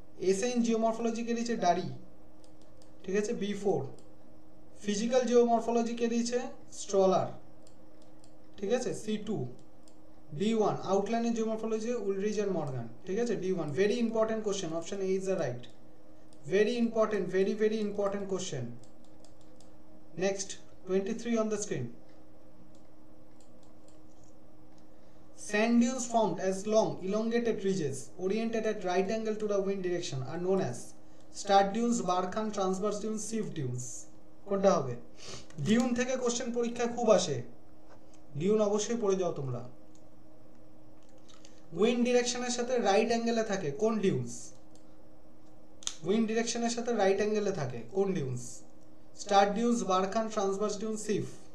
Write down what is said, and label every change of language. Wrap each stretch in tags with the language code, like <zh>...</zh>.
<bn>এসে in geomorphology কে দিচ্ছে ডারি, ঠিক আছে, B4। ফিজিক্যাল জিওমরফোলজি কে দিচ্ছে স্ট্রলার, ঠিক আছে, C2। D1 outline geomorphology Ulrich and Morgan, ঠিক আছে, D1।</bn> <en>Very important question, option A is the right. Very important, very important question. Next, 23 on the screen. Sand dunes formed as long, elongated ridges oriented at right angle to the wind direction are known as start dunes, Barkhan, transverse dunes, sieve dunes.</en> <bn>কোনটা হবে? Dune থেকে question পরীক্ষায় খুব আসে, Dune অবশ্যই পড়ে যাও তোমরা। উইন্ড ডিরেকশনের সাথে রাইট অ্যাঙ্গেলে থাকে কোন ডিউনস? উইন্ড ডিরেকশনের সাথে রাইট অ্যাঙ্গেলে থাকে কোন dunes? Star dunes, barchan, transverse dunes, Saif.</bn>